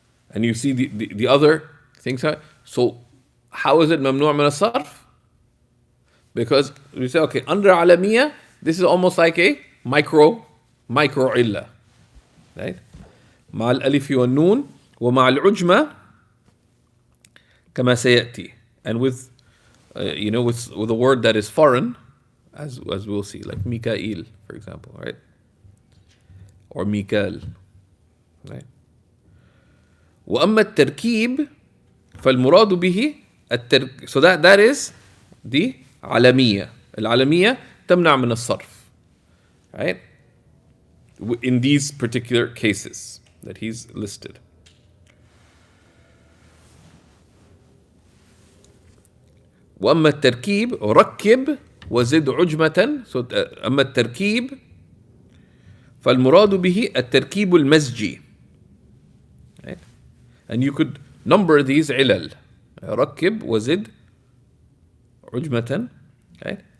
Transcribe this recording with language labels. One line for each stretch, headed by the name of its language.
English: And you see the other things. So how is it mamnu' min as-sarf? Because we say, okay, under alamiya, this is almost like a micro illa, right?
Arabic: مع الألف والنون ومع العجمة كما سيأتي.
English: And with with a word that is foreign, as we'll see, like Mikail, for example, right? Or Mikal, right?
Arabic: وأما التركيب فالمراد به
English: so that is the
Arabic: علمية. العلمية تمنع من الصرف, right?
English: In these particular cases that he's listed.
Arabic: وأما التركيب ركب وزد عجمة.
English: So
Arabic: أما التركيب فالمراد به التركيب المزجي, right?
English: And you could number these علل.
Arabic: ركب وزد عجمة, right?